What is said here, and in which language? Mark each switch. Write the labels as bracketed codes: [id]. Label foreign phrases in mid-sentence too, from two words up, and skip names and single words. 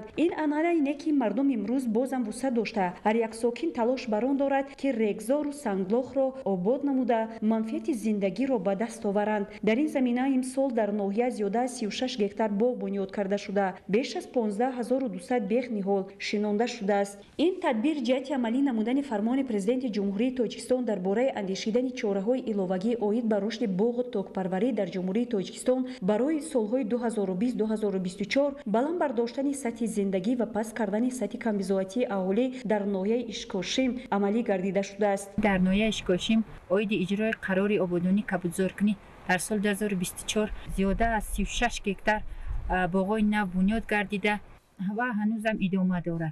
[tg] ин анъана ина ки мардум имрӯз бозам вусъат дошта ҳар як сокин талош бар он дорад ки регзор ва сангалох ро обод намуда манфиат зиндагӣ ро ба даст оваранд. дар ин замина имсол дар ноҳия зиёда аз 36 гектар боғ бунёд карда шуда беш аз 15200 бех ниҳол шинонда шуда аст. ин тадбир ҷиҳат амалӣ намудан фармон президент ҷумҳурӣ тоҷикистон дарбора андешидан чораҳои иловагӣ оид ба рушди боғу токпарварӣ дар ҷумҳурии тоҷикистон барои солҳои 2020-2024 баланд бардоштани сатҳи зиндагӣ ва паст кардани сатҳи камбизоатии аҳолӣ дар ноҳияи ишкошим амалӣ гардида шудааст. дар ноҳияи ишкошим оиди иҷрои қарори ободонӣ кабудзоркунӣ дар соли 2024 зиёда аз 36 гектар боғои нав бунёд гардида ва ҳанӯзам идома дорад.